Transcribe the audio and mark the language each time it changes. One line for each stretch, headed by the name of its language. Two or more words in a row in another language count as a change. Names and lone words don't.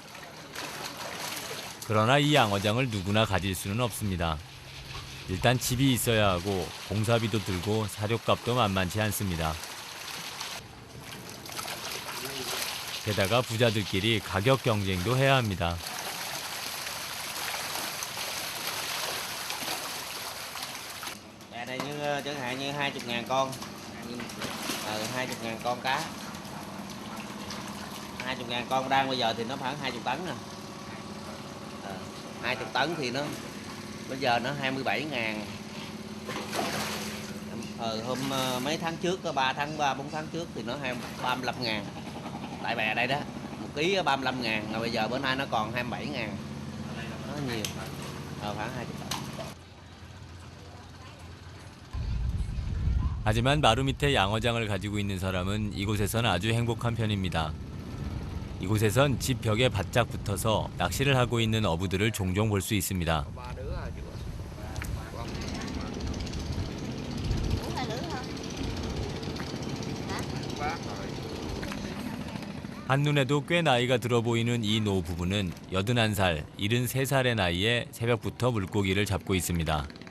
Korean: 그러나 이 양어장을 누구나 가질 수는 없습니다. 일단 집이 있어야 하고 공사비도 들고 사료값도 만만치 않습니다. 게다가 부자들끼리 가격 경쟁도 해야 합니다.
Vietnamese: Dạ đây như chẳng hạn như 20.000 con, 20.000 con cá, 20.000 con đang bây giờ thì nó khoảng 20 tấn nè, 20 tấn thì nó bây giờ nó 27.000. Hôm mấy tháng trước, 3 4 tháng trước thì nó 35.000. Tại bè đây đó, 1 ký 35.000, rồi bây giờ bữa nay nó còn 27.000. Nó nhiều, khoảng 20 tấn.
Korean: 하지만 마루 밑에 양어장을 가지고 있는 사람은 이곳에선 아주 행복한 편입니다. 이곳에선 집 벽에 바짝 붙어서 낚시를 하고 있는 어부들을 종종 볼 수 있습니다. 한눈에도 꽤 나이가 들어 보이는 이 노부부는 81살, 73살의 나이에 새벽부터 물고기를 잡고 있습니다.